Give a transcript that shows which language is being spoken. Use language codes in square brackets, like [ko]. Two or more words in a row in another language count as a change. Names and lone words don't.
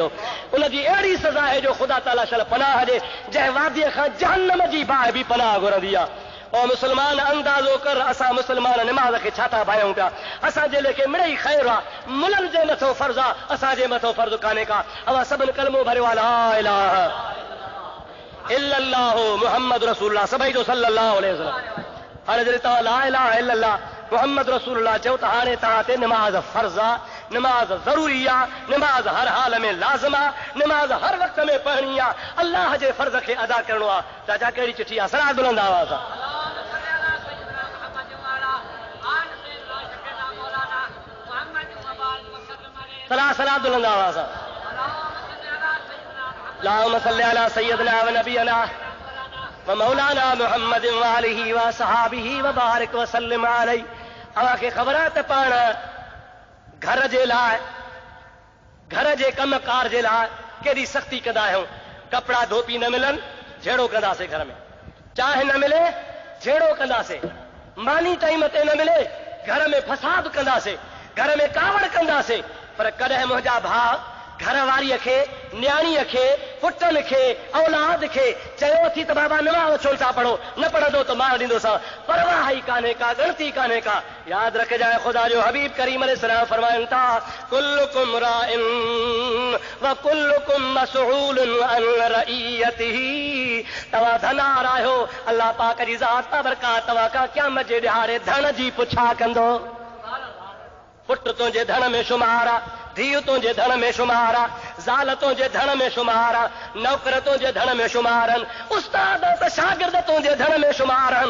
[sd] उनजी अहिड़ी सज़ा आहे जो ख़ुदा ताला शल पनाह ॾे, जंहिं वादीअ खां जहन्नम जी बाहि बि पनाह घुरंदी आहे। और मुसलमान अंदाज़ो कर, असां मुसलमान निमाज़ खे छा था भायूं पिया। असांजे लेखे मिड़ई ख़ैर आहे, मुलनि जे मथां फर्ज़ आहे, असांजे मथां फर्ज़ कान्हे का। अवां सभिनि कलमो भरियो आहे [ar] لا إله إلا الله محمد رسول الله, सभई जो صلى الله عليه وسلم. [sd] हाणे जॾहिं तव्हां [ar] لا إله إلا الله محمد رسول الله [sd] चयो त हाणे तव्हां ते निमाज़ फर्ज़ आहे, निमाज़ ज़रूरी आहे, निमाज़ हर हाल में लाज़िम आहे, निमाज़ हर वक़्त में पढ़णी आहे, अल्लाह जे फर्ज़ खे अदा करणो आहे। चाचा कहिड़ी चिठी आहे? सरा बुलंद आवाज़ आहे। सला बुलंद आवाज़ आहे। [ar] اللهم صل على سيدنا و نبينا و مولانا محمد و آله و صحابه و بارك و سلم عليه. [sd] अव्हांखे ख़बर आहे त पाण घर जे लाइ, घर जे कमकार जे लाइ केॾी सख़्ती कंदा आहियूं। कपिड़ा धोपी न मिलनि, झेड़ो कंदासीं, घर में चांहि न मिले झेड़ो कंदासीं, मानी टाइम ते न मिले घर में फसाद कंदासीं, घर में कावड़ कंदासीं। पर कॾहिं मुंहिंजा भाउ घर वारीअ खे, न्याणीअ खे, पुटनि खे, औलाद खे चयो थी त बाबा नमाज़ छो था पढ़ो, न पढ़ंदो त मार ॾींदोसां, परवाह ई कान्हे का, गणती कान्हे का। यादि रखजांइ ख़ुदा जो हबीब करीम अलैहिस्सलाम फरमाइनि था [ar] كلكم راع وكلكم مسؤول عن رعيته. [sd] तव्हां धनार आहियो, अल्लाह पाक जी ज़ात बाबरकात तव्हां खां क़यामत जे ॾिहाड़े धन जी पुछा कंदो। पुट तुंहिंजे धन में शुमार आहे, धीउ तुंहिंजे धन में शुमार आहे, ज़ाल तुंहिंजे धन में शुमार आहे, नौकर तुंहिंजे धन में शुमार आहिनि, उस्ताद त शागिर्द तुंहिंजे धन में शुमार आहिनि।